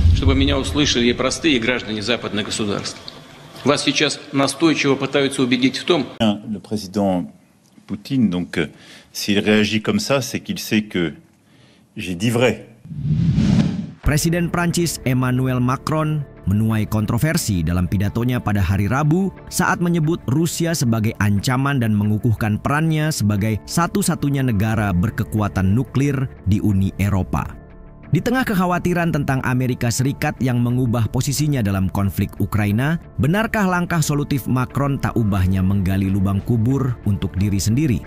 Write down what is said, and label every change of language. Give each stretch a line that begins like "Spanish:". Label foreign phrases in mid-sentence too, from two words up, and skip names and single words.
Russian: чтобы меня услышали и простые граждане западных государств. Вас сейчас настойчиво пытаются убедить в том,
French: le président Poutine, donc s'il réagit comme ça, c'est qu'il sait que j'ai dit vrai.
Indonesian: Presiden Prancis Emmanuel Macron menuai kontroversi dalam pidatonya pada hari Rabu saat menyebut Rusia sebagai ancaman dan mengukuhkan perannya sebagai satu-satunya negara berkekuatan nuklir di Uni Eropa. Di tengah kekhawatiran tentang Amerika Serikat yang mengubah posisinya dalam konflik Ukraina, benarkah langkah solutif Macron tak ubahnya menggali lubang kubur untuk diri sendiri?